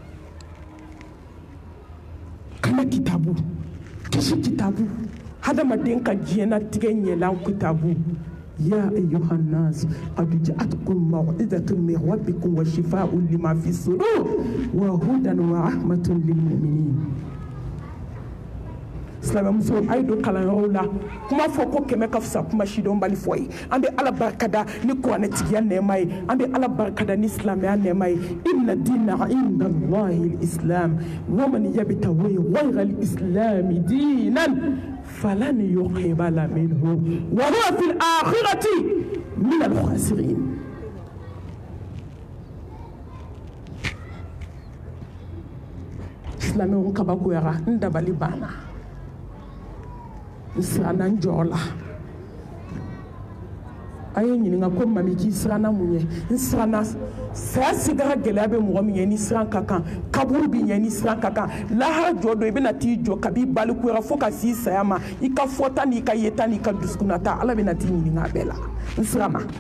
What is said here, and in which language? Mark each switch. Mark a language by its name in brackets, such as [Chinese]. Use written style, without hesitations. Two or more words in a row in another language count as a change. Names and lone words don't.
[Bambara] kana kitabu kisi kitabu hadamaden ka diɲɛnatigɛ ɲɛlan kitabu [Arabic] يا أيها الناس قد جاءتكم موعظة من ربكم وشفاء لما في الصدور وهدى ورحمة للمؤمنين [Bambara] silamɛmuso a ye don kalanyɔrɔw la kuma fɔ ko kɛmɛ ka fisa kuma sidɔn bali fɔ ye an bɛ ala barikada ni kuranɛtigiya nɛɛma ye an bɛ ala barikada ni silamɛya nɛɛma ye [Arabic] إن الدين عند الله الإسلام ومن يبتغ غير الإسلام دينا فلن يقبل منه وهو في الآخرة من الخاسرين. [Bambara] silamɛw kabakoyara n dabali banna siranna n jɔ la a ye ɲininka ko mami k'i siranna mun ye n siranna saya sigara gɛlɛya bɛ mɔgɔ min ye ni siran ka kan kaburu bi ɲɛ ni siran ka kan lahara jɔ don i bɛna t'i jɔ kabi balikuyara fo ka s'i saya ma i ka fɔta n'i ka yeta n'i ka dusukunnata ala bɛna t'i ɲininka a bɛɛ la n siranna